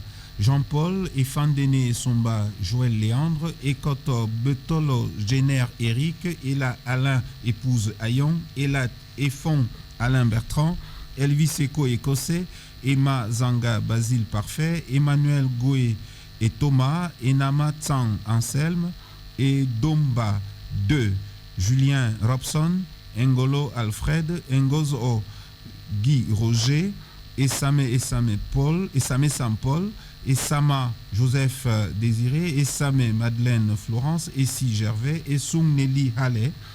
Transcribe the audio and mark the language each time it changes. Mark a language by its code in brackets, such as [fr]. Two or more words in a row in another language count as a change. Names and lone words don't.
[fr] Jean-Paul, Efandene Somba Joël Léandre, Ekoto Betolo Géner Eric, Ela Alain épouse Ayon, Ela Efon Alain Bertrand, Elvis Eko Écossais, Emma Zanga Basile Parfait, Emmanuel Goé et Thomas, Enama Tsang Anselme, et Domba 2, Julien Robson, Ngolo Alfred, Ngozo Guy Roger, Esame Paul, Esame Sam Paul, Esama Joseph Désiré, Esame Madeleine Florence, Essi Gervais, Esung Nelly Halle,